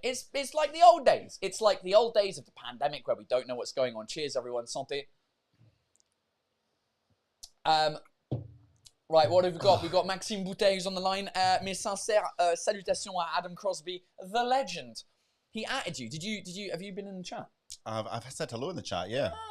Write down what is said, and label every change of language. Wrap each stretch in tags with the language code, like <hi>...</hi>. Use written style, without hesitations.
<en>It's like the old days. It's like the old days of the pandemic where we don't know what's going on. Cheers, everyone. Santé. Right, what have we got? We've got Maxime Bouteilles on the line.</en> <fr>Mes sincères salutations à Adam Crosby,</fr> <en>the legend. He added you. Have you been in the chat? I've said hello in the chat, yeah.</en>